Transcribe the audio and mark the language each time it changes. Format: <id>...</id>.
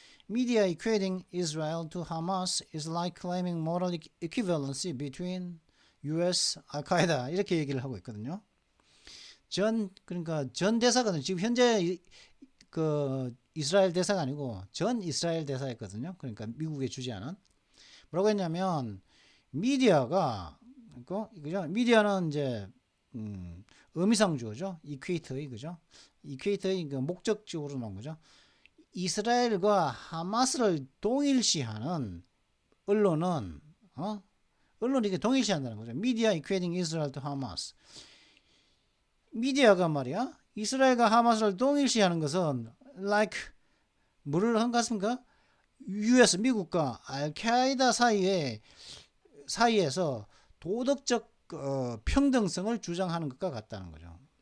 <en>Media equating Israel to Hamas is like claiming moral equivalency between US, al-Qaeda</en> <ko>이렇게 얘기를 하고 있거든요. 그러니까 전 대사거든요. 지금 현재 그 이스라엘 대사가 아니고 전 이스라엘 대사였거든요. 그러니까 미국에 주재하는 뭐라고 했냐면 미디어가 그죠? 미디어는 이제 의미상 주어죠. 이퀘이터의 그죠? 이퀘이터의 그 목적적으로 나온 거죠. 이스라엘과 하마스를 동일시하는 언론은 언론이 이게 동일시한다는 거죠.</ko> <en>미디어 equating Israel to Hamas.</en> <ko>미디어가 말이야 이스라엘과 하마스를 동일시하는 것은 like 뭐를 한 것 같습니까? US 미국과 알카이다 사이에서 도덕적 평등성을 주장하는 것과 같다는 거죠.</ko>